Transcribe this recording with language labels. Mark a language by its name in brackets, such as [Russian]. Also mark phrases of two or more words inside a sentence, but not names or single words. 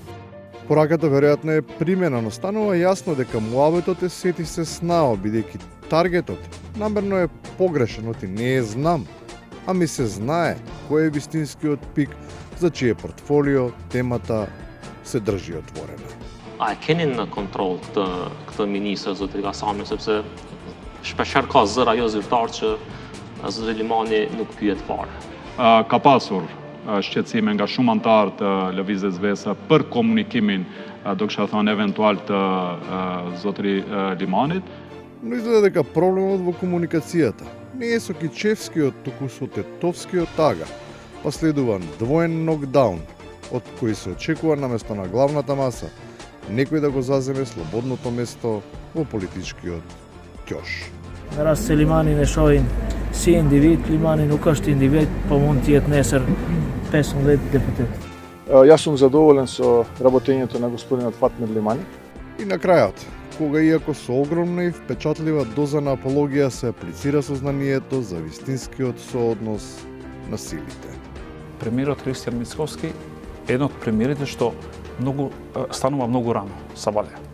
[Macedonian] Пораката веројатно е примена, но станува јасно дека муабетот е сети се снао, бидејќи таргетот намерно е погрешен, оти не е знам, ами се знае кој е вистинскиот пик за чие портфолио темата се држи отворена. [Albanian] A e keni në kontroll këtë ministër zotëri Kasami, sepse shpeshherë ka zëra jo zyrtar që zotëri Limani nuk pyet fare. Ka pasur shqetësime nga shumë anëtarë të lëvizjes Vesa për komunikimin, do kisha thënë eventual të zotëri Limanit. [Macedonian] Но изгледа дека проблемот во комуникацијата не е со Кичевскиот, туку со Тетовскиот тага, па следува двоен нокдаун, од кој се очекува наместо на главната маса некој да го заземе слободното место во политичкиот ќош. [Albanian] Ras se Limani ne shohin si individ, Limani nuk është individ, po mund të jetë nesër 15 deputet. [Macedonian] Јас сум задоволен со работењето на господинот Фатмир Лимани. И на крајот, кога иако со огромна и впечатлива доза на апологија се аплицира сознанието за вистинскиот сооднос на силите. Премиерот Христијан Мицковски е еден од премиерите што станува многу рано, сабале.